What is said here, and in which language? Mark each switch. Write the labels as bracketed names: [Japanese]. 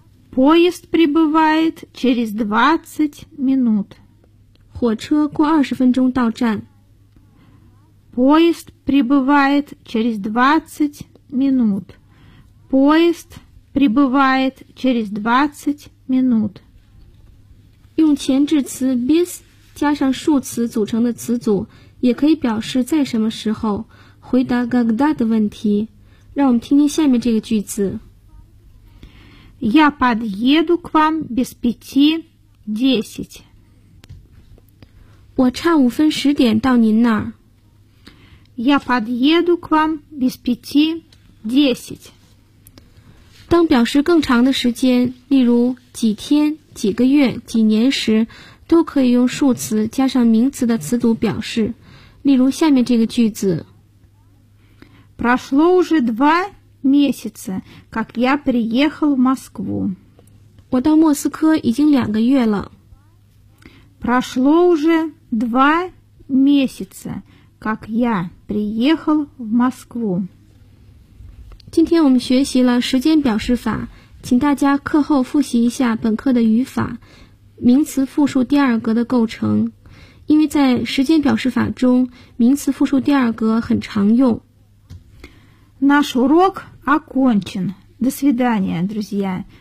[Russian] Поезд прибывает через 20 минут. [Chinese] 火车过20分钟到站。 [Russian] Поезд прибывает через 20 минут. Поезд прибывает через 20 минут. [Chinese] 用前置词 без 加上数词组成的词组，也可以表示在什么时候。回答 когда 的问题，让我们听听下面这个句子。 [Russian] Я подъеду к вам без 5:10. [Chinese] 我差5:10到您那儿。 [Russian] Я подъеду к вам без 5:10. [Chinese] 当表示更长的时间，例如几天、几个月、几年时，都可以用数词加上名词的词组表示。例如下面这个句子。 [Russian] Прошло уже 2 месяца, как я приехал в Москву. [Chinese] 我到莫斯科已经2个月了。 [Russian] Прошло уже 2 месяца, как я приехал в Москву. [Chinese] 今天我们学习了时间表示法，请大家课后复习一下本课的语法，名词复数第二格的构成。因为在时间表示法中，名词复数第二格很常用。 [Russian] Наш урок окончен. До свидания, друзья.